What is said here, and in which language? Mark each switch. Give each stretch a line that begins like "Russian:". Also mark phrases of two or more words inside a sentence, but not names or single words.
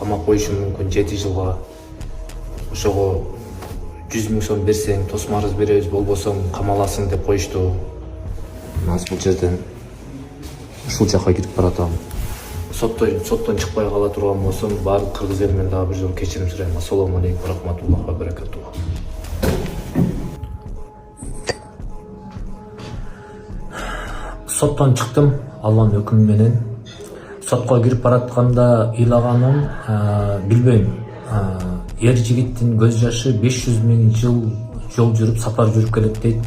Kyrgyz: камап коюшу мүмкүн 7 жылга. Ошого 100 000 сом берсең тосмарыз беребиз, болбосо камаласың деп коюшту. Аз бул жерден ушул жакка кирип баратам. Соттон чыкпай кала турган болсом, баардык кыргыз элинен дагы бир жолу кечирим сурайм.
Arabic: السلام عليكم رحمة الله وبركاته.
Kyrgyz: Соттон чыктым Алланын өкүмү менен. Сотко кирип баратканда ыйлаганым, билбейм, эр жигиттин көз жашы 500 000 жол жүрүп, сапар жүрүп келет дейт.